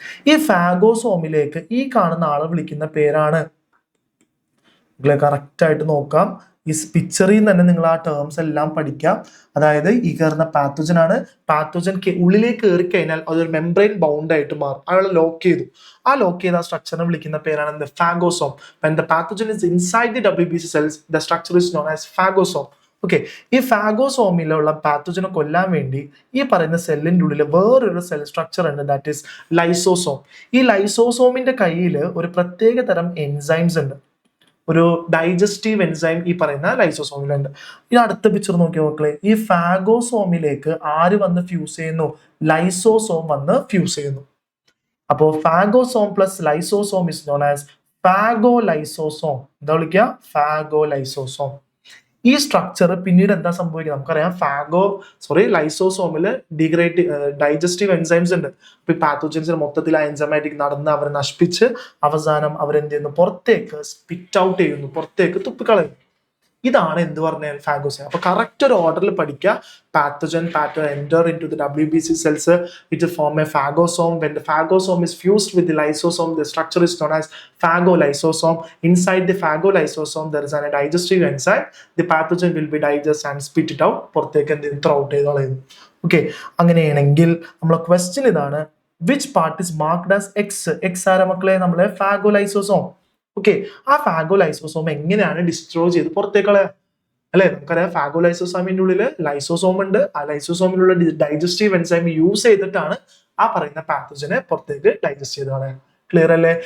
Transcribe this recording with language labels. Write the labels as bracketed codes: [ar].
[ml] ഈ ഫാഗോസോമിലേക്ക് ഈ കാണുന്ന ആളെ വിളിക്കുന്ന പേരാണ്, കറക്റ്റ് ആയിട്ട് നോക്കാം. ഈ പിക്ചറിൽ നിന്ന് തന്നെ നിങ്ങൾ ആ ടേംസ് എല്ലാം പഠിക്കാം. അതായത് ഈ കയറുന്ന പാത്തോജൻ ആണ്. പാത്തോജൻ ഉള്ളിലേക്ക് കയറി കഴിഞ്ഞാൽ അതൊരു മെംബ്രെയിൻ ബൗണ്ട് ആയിട്ട് മാറും. അയാൾ ലോക്ക് ചെയ്തു. ആ ലോക്ക് ചെയ്ത സ്ട്രക്ചറിനെ വിളിക്കുന്ന പേരാണ് എന്ത്? Phagosome. [en] When the pathogen is inside the WBC cells, the structure is known as phagosome. [ml] Okay, ഈ ഫാഗോസോമിലുള്ള പാത്തോജനെ കൊല്ലാൻ വേണ്ടി ഈ പറയുന്ന സെല്ലിന്റെ ഉള്ളിൽ വേറൊരു സെൽ സ്ട്രക്ചർ ഉണ്ട്. That is lysosome. ഈ ലൈസോസോമിന്റെ കയ്യിൽ ഒരു പ്രത്യേക തരം എൻസൈംസ് ഉണ്ട്. ഒരു ഡൈജസ്റ്റീവ് എൻസൈം ഈ പറയുന്ന ലൈസോസോമിലുണ്ട്. ഈ അടുത്ത പിക്ചർ നോക്കിയ മക്കളെ, ഈ ഫാഗോസോമിലേക്ക് ആര് വന്ന് ഫ്യൂസ് ചെയ്യുന്നു? ലൈസോസോം വന്ന് ഫ്യൂസ് ചെയ്യുന്നു. അപ്പോൾ [en] Phagosome plus lysosome is known as phagolysosome. [ml] എന്താ വിളിക്കുക? ഫാഗോലൈസോസോം. ഈ സ്ട്രക്ചർ പിന്നീട് എന്താ സംഭവിക്കുക? നമുക്കറിയാം ലൈസോസോമിൽ ഡൈജസ്റ്റീവ് എൻസൈംസ് ഉണ്ട്. അപ്പൊ ഈ പാത്തോജൻസിന് മൊത്തത്തിൽ ആ എൻസൈമാറ്റിക് നടന്ന് അവരെ നശിപ്പിച്ച് അവസാനം അവരെന്ത് ചെയ്യുന്നു? പുറത്തേക്ക് സ്പിറ്റ് ഔട്ട് ചെയ്യുന്നു, പുറത്തേക്ക് തുപ്പിക്കളയുന്നു. ഇതാണ് എന്ത് പറഞ്ഞാൽ ഫാഗോസോം. അപ്പൊ കറക്റ്റ് ഒരു ഓർഡറിൽ പഠിക്കുക. [en] Pathogen enter into the WBC cells, it form a phagosome. When the phagosome is fused with the lysosome, the structure is known as phagolysosome. Inside the phagolysosome there is a digestive enzyme. The pathogen will be digested and spit it out. [ml] പുറത്തേക്ക് എന്ത് throw out ചെയ്ത് കളയുന്നു. Okay, അങ്ങനെയാണെങ്കിൽ നമ്മളെ question ഇതാണ്. [en] which part is marked as X [ml] ആര മക്കളെ? നമ്മളെ [en] Phagolysosome. [ml] ഓക്കെ, ആ ഫാഗോലൈസോസോം എങ്ങനെയാണ് ഡിസ്ട്രോയ് ചെയ്ത് പുറത്തേക്ക് കളയുക അല്ലെ? നമുക്കറിയാം ഫാഗോലൈസോസോമിന്റെ ഉള്ളിൽ ലൈസോസോം ഉണ്ട്. ആ ലൈസോസോമിലുള്ള ഡൈജസ്റ്റീവ് എൻസൈം യൂസ് ചെയ്തിട്ടാണ് ആ പറയുന്ന പാത്തോജനെ പുറത്തേക്ക് ഡൈജസ്റ്റ് ചെയ്ത് കളയാൻ. ക്ലിയർ അല്ലേ?